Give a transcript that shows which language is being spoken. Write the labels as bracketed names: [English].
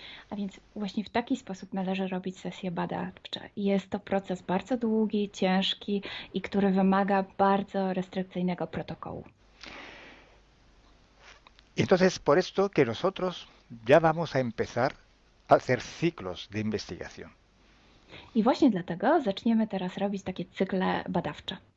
[Polish] A więc właśnie w taki sposób należy robić sesje badawcze. Jest to proces bardzo długi, ciężki i który wymaga bardzo restrykcyjnego protokołu. [Spanish] Y entonces por esto que nosotros ya vamos a empezar a hacer ciclos de investigación. [Polish] I właśnie dlatego zaczniemy teraz robić takie cykle badawcze.